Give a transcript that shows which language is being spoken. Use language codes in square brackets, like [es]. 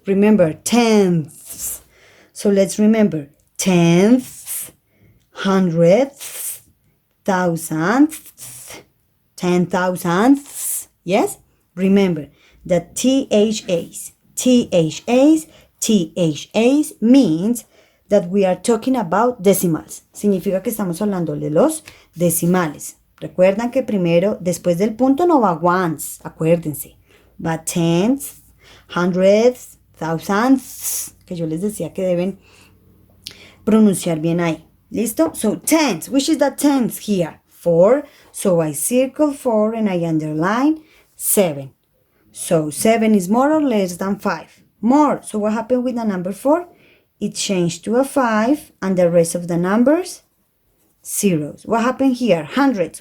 [en] Remember, tenths. So let's remember, tenths, hundredths, thousandths, 10,000ths. Yes? Remember that THAs means that we are talking about decimals. [es] Significa que estamos hablando de los decimales. Recuerdan que primero, después del punto no va ones, acuérdense. Va tenths, hundredths, thousandths, que yo les decía que deben pronunciar bien ahí. ¿Listo? [en] So tenths, which is the tenth here? 4. So I circle 4 and I underline 7. So 7 is more or less than 5. More. So what happened with the number 4? It changed to a 5, and the rest of the numbers, zeros. What happened here? Hundreds.